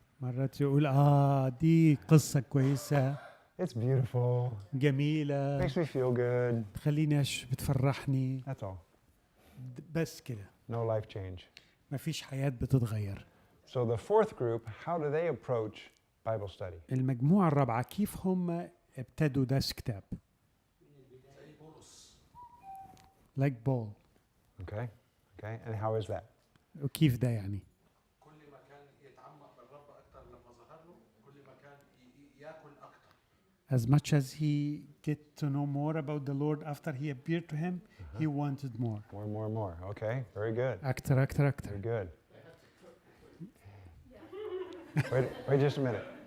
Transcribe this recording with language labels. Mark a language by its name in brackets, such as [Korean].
[Arabic] مرات يقول دي قصة كويسة. [English] It's beautiful. [Arabic] جميلة. [English] Makes me feel good. [Arabic] تخليني بتفرحني. [English] That's all. [Arabic] بس كده. [English] No life change. [Arabic] ما فيش حياة بتتغير. [English] So the fourth group, how do they approach Bible study? [Arabic] المجموعة الرابعة كيف هم ابتدوا درس كتاب؟ [English] Like Paul. Okay. And how is that? [Arabic] وكيف ده يعني؟ كل ما كان يتعمق بالرب أكتر لما ظهر له، كل ما كان يأكل أكتر. [English] As much as he get to know more about the Lord after he appeared to him, he wanted more. More. Okay. Very good. [Arabic] أكتر. [English] Very good. Wait just a minute.